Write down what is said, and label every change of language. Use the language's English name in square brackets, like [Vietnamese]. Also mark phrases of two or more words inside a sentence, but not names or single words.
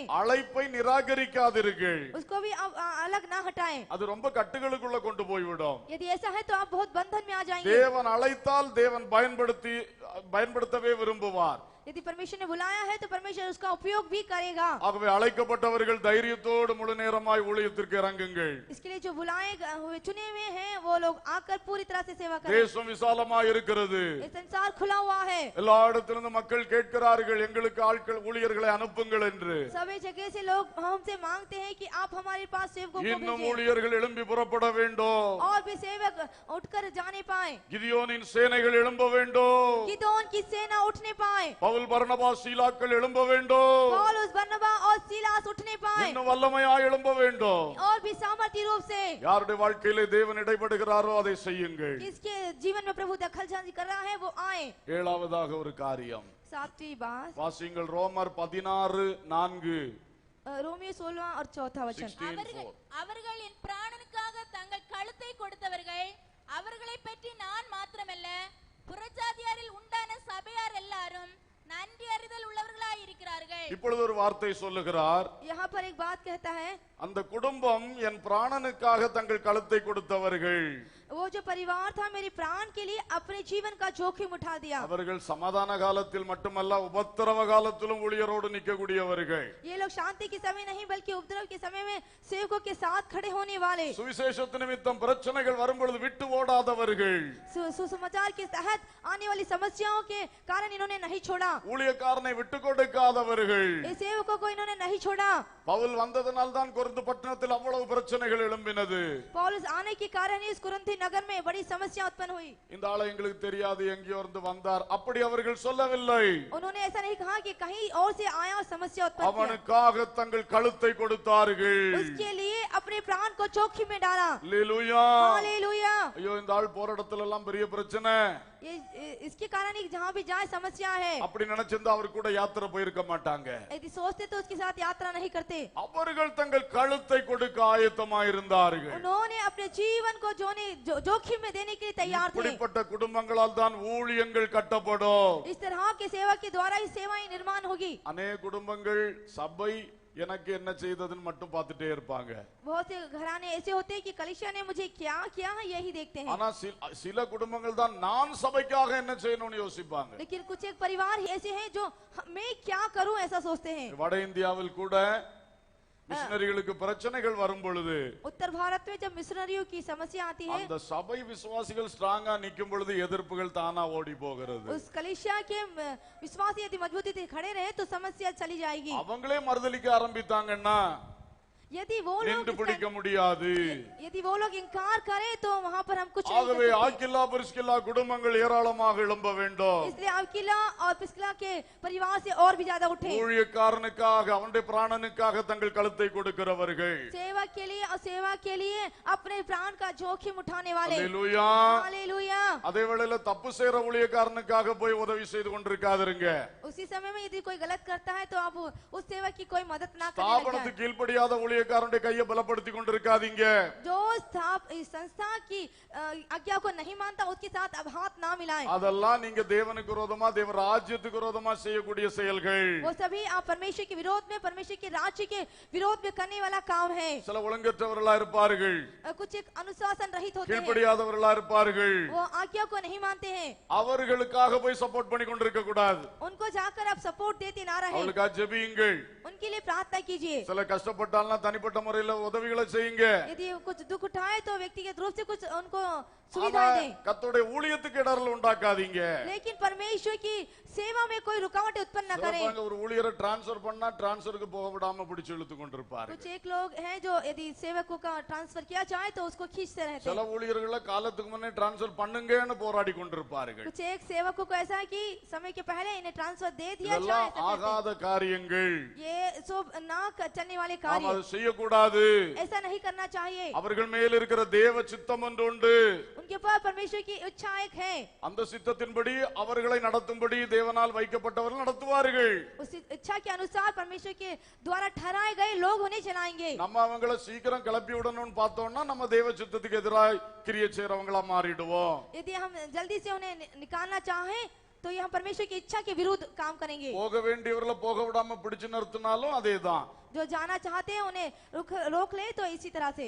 [Tamil] அழைப்பை நிராகரிக்காதீர்கள். [Hindi] उसको भी आप अलग ना हटाएं। [Tamil] அது ரொம்ப கட்டுகளுக்குள்ள கொண்டு போய்விடும். [Hindi] यदि ऐसा है तो आप बहुत बंधन में आ जाएंगे। [Tamil] தேவன் அழைத்தால் தேவன் பயன்படுத்தவே விரும்புவார். [Hindi] यदि परमेश्वर ने बुलाया है तो परमेश्वर उसका उपयोग भी करेगा। [Tamil] ஆகவே அழைக்கப்பட்டவர்கள் தைரியத்தோடு முழு நேரமாய் ஊழியத்திற்கு இறங்குங்கள். [Hindi] इसके लिए जो बुलाए हुए चुने हुए हैं वो लोग आकर पूरी तरह से सेवा करें। [Tamil] தேசம் விசாலமாய் இருக்கிறது. [Hindi] ये संसार खुला हुआ है। [Tamil] எல்லா இடத்திலிருந்து மக்கள் கேட்கிறார்கள், எங்களுக்கு ஆட்கள் ஊழியர்களை அனுப்புங்கள் என்று. [Hindi] सभी जगह से लोग हमसे मांगते हैं कि आप हमारे पास सेवकों को [Tamil] இன்னும் [Hindi] भेजें [Tamil] ஊழியர்கள் எழும்பி புறப்பட வேண்டும். [Hindi] और भी सेवक उठकर जाने पाए। [Tamil] கிதியோனின் சேனைகள் எழும்ப வேண்டும். [Hindi] गिदोन की सेना उठने पाए। [Tamil] பவுல் பர்னபாஸ் சீலாக்கள் எழும்ப வேண்டும். [Hindi] पौलुस बरनबा और सीलास उठने पाए [Tamil] இன்னும் வல்லமையாய் எழும்ப வேண்டும். [Hindi] और भी सामर्थ्य रूप से। [Tamil] யாருடைய வாழ்க்கையிலே தேவன் இடைப்படுகிறாரோ அதை செய்யுங்கள். [Hindi] किसके जीवन में प्रभु दखलअंदाजी कर रहा है वो आए। [Tamil] ஏழாவதாக ஒரு காரியம் [Hindi] सातवीं बात [Tamil] வாசிங்கள். ரோமர் 16:4. [Hindi] रोमियो 16 और 4 वचन। [Tamil] அவர்கள் என் பிராணனுக்காக தங்கள் கழுத்தை கொடுத்தவர்கள், அவர்களை பற்றி நான் மாத்திரமல்ல புறஜாதியாரில் உண்டான சபையார் எல்லாரும் நன்றி அறிதல் உள்ளவர்களாய் இருக்கிறார்கள். இப்பொழுது ஒரு வார்த்தை சொல்லுகிறார். [Hindi] यहाँ पर एक बात कहता है, [Tamil] அந்த குடும்பம் என் பிராணனுக்காக தங்கள் கழுத்தை கொடுத்தவர்கள். [Hindi] वो जो परिवार था मेरे प्राण के लिए अपने जीवन का जोखिम उठा दिया। [Tamil] அவர்கள் சமாதான காலத்தில் மட்டுமல்ல உபத்திரவ காலத்திலும் ஊழியரோடு நிற்கக்கூடியவர்கள். [Hindi] ये लोग शांति के समय नहीं बल्कि उपद्रव के समय में सेवकों के साथ खड़े होने वाले। [Tamil] சுவிசேஷத்து நிமித்தம் பிரச்சனைகள் வரும்பொழுது விட்டு ஓடாதவர்கள். [Hindi] सुसमाचार के तहत आने वाली समस्याओं के कारण इन्होंने नहीं छोड़ा। [Tamil] ஊழியக்காரனை விட்டு கொடுக்காதவர்கள். [Hindi] इस सेवकों को इन्होंने नहीं छोड़ा। [Tamil] பவுல் வந்ததனால் தான் கொரிந்து பட்டணத்தில் அவ்வளவு பிரச்சனைகள் எழும்பினது. [Hindi] पौलुस आने के कारण ही इस कुरिन्थ नगर में बड़ी समस्या उत्पन्न हुई। [Tamil] இந்த ஆளை எங்களுக்கு தெரியாது, எங்கேயோ இருந்து வந்தார், அப்படி அவர்கள் சொல்லவில்லை. [Hindi] उन्होंने ऐसा नहीं कहा कि कहीं और से आया और समस्या उत्पन्न किया। [Tamil] அவனுக்காக தங்கள் கழுத்தை கொடுத்தார்கள். [Hindi] उसके लिए अपने प्राण को जोखिम में डाला। [Tamil] அல்லேலூயா. [Hindi] हालेलुया। [Tamil] ஐயோ, இந்த ஆள் போற இடத்துல எல்லாம் பெரிய பிரச்சனை, [Hindi] इसके कारण ही जहाँ भी जाए समस्या है। [Tamil] அப்படி நினைச்சிருந்தா அவர் கூட யாத்திரை போயிருக்க மாட்டாங்க. [Hindi] यदि सोचते तो उसके साथ यात्रा नहीं करते। [Tamil] அவர்கள் தங்கள் கழுத்தை கொடுக்க ஆயத்தமாயிருந்தார்கள். [Hindi] उन्होंने अपने जीवन को जोखिम में देने के लिए तैयार थे। [Tamil] இப்படிப்பட்ட குடும்பங்களால் தான் ஊழியங்கள் கட்டப்படும். [Hindi] इस तरह के सेवा के द्वारा ही सेवाएं निर्माण होगी। [Tamil] अनेक குடும்பங்கள் சபை எனக்கு என்ன செய்ததுன்னு மட்டும் பார்த்துட்டே இருப்பாங்க. [Hindi] बहुत से घराने ऐसे होते हैं कि कलीसिया ने मुझे क्या किया है यही देखते हैं। [Tamil] ஆனா சில குடும்பங்கள் தான் நான் சபைக்காக என்ன செய்யணும்னு யோசிப்பாங்க. [Hindi] लेकिन कुछ एक परिवार ऐसे हैं जो मैं क्या करूं ऐसा सोचते हैं। [Tamil] வட இந்தியாவில் கூட மிஷனரிகளுக்கு பிரச்சனைகள் வரும் பொழுது, [Hindi] उत्तर भारत में जब मिशनरियों की समस्या आती है, [Tamil] அந்த சபை விசுவாசிகள் ஸ்ட்ராங்கா நிக்கும் பொழுது எதிர்ப்புகள் தானா ஓடி போகிறது. [Hindi] उस कलीसिया के विश्वासी यदि मजबूती से खड़े रहे तो समस्या चली जाएगी। [Tamil] அவங்களே மறுதலிக்க ஆரம்பித்தாங்கன்னா [Hindi] यदि वो [Tamil] நின்று பிடிக்க முடியாது. [Hindi] यदि वो लोग इनकार करें तो वहाँ पर हम कुछ नहीं [Tamil] ஆகவே [Hindi] कर सकते। [Tamil] ஆக்கில்லா பிரிஸ்கில்லா குடும்பங்கள் ஏராளமாக எழும்ப வேண்டும். [Hindi] इसलिए आकिला और प्रिस्किला के परिवार से और भी ज्यादा उठे। [Tamil] ஊழியக்காரனுக்காக அவனுடைய பிராணனுக்காக தங்கள் கழுத்தை கொடுக்கிறவர்கள். [Hindi] सेवा के लिए और सेवा के लिए अपने प्राण का जोखिम उठाने वाले। [Tamil] அல்லேலூயா. [Hindi] हालेलुया। [Tamil] அதே வேளையில தப்பு செய்யற ஊழியக்காரனுக்காக போய் உதவி செய்து கொண்டிருக்காதீங்க. [Hindi] उसी समय में यदि कोई गलत करता है तो आप उस सेवा की कोई मदद ना करें। [Tamil] ஸ்தாபனத்துக்கு கீழ்ப்படியாத ஊழியக்காரனுடைய கையை பலப்படுத்தி கொண்டிருக்காதீங்க. [Hindi] जो संस्था की आज्ञा को नहीं मानता उसके साथ अब हाथ ना मिलाएं। [Tamil] அதெல்லாம் நீங்க தேவனுக்கு விரோதமா தேவ ராஜ்யத்துக்கு விரோதமா செய்யக்கூடிய செயல்கள். [Hindi] वो सभी आप परमेश्वर के विरोध में परमेश्वर के राज्य के विरोध में करने वाला काम है। [Tamil] சில ஒழுங்கற்றவர்களா இருப்பார்கள், [Hindi] कुछ एक अनुशासन रहित होते हैं, [Tamil] கீழ்ப்படியாதவர்களா இருப்பார்கள். [Hindi] वो आज्ञा को नहीं मानते हैं। [Tamil] அவர்களுக்காக போய் சப்போர்ட் பண்ணி கொண்டிருக்க கூடாது. [Hindi] उनको जाकर आप सपोर्ट देते ना रहे, [Tamil] அவளுக்காக ஜெபியுங்கள். [Hindi] उनके लिए प्रार्थना कीजिए। [Tamil] சில கஷ்டப்பட்டாலும் தனிப்பட்ட முறையில் உதவிகளை செய்யுங்க. [Hindi] यदि कुछ दुख उठाए तो व्यक्तिगत रूप से कुछ उनको [Tamil] ஆனா [Hindi] सुविधाएं दें, [Tamil] கர்த்தருடைய ஊழியத்துக்கு இடரல் உண்டாக்காதீங்க. [Hindi] लेकिन परमेश्वर की सेवा में कोई रुकावटें उत्पन्न न करें। [Tamil] சிலப்பாங்க ஒரு ஊழியரை டிரான்ஸ்ஃபர் பண்ணா டிரான்ஸ்ஃபருக்கு போக விடாம பிடிச்சு இழுத்து கொண்டிருப்பாரு. [Hindi] कुछ एक लोग हैं जो यदि सेवकों का ट्रांसफर किया जाए तो उसको खींचते रहते [Tamil] சில [Hindi] हैं। [Tamil] ஊழியர்களை காலத்துக்கு முன்னே டிரான்ஸ்ஃபர் பண்ணுங்கன்னு போராடி கொண்டிருப்பார்கள். [Hindi] कुछ एक सेवकों को ऐसा है कि समय के पहले इन्हें ट्रांसफर दे दिया [Tamil] இதெல்லாம் [Hindi] जाए, ऐसा कहते [Tamil] ஆகாத காரியங்கள். [Hindi] हैं। ये ना चलने वाले [Tamil] நாம் [Hindi] कार्य [Tamil] அதை செய்யக்கூடாது. [Hindi] ऐसा नहीं करना चाहिए। [Tamil] அவர்கள் மேல் இருக்கிற தேவ சித்தம் ஒன்று உண்டு. [Hindi] उनके पास परमेश्वर की इच्छा एक है, [Tamil] அந்த சித்தத்தின்படி அவர்களை நடத்தும்படி தேவனால் வைக்கப்பட்டவர்கள் நடத்துவார்கள். [Hindi] उस इच्छा के अनुसार परमेश्वर के द्वारा ठहराए गए लोग उन्हें चलाएंगे। [Tamil] நம்ம அவங்களை சீக்கிரம் கிளப்பி விடணும்னு பார்த்தோம்னா நம்ம தேவ சித்தத்துக்கு எதிராக கிரியை செய்யறவங்களா மாறிடுவோம். [Hindi] यदि हम जल्दी से उन्हें निकालना चाहें तो ये हम परमेश्वर की इच्छा के विरुद्ध काम करेंगे। [Tamil] போக வேண்டியவர்களை போக விடாம பிடிச்சு நிறுத்தினாலும் அதேதான். [Hindi] जो जाना चाहते हैं उन्हें रोक ले तो इसी तरह से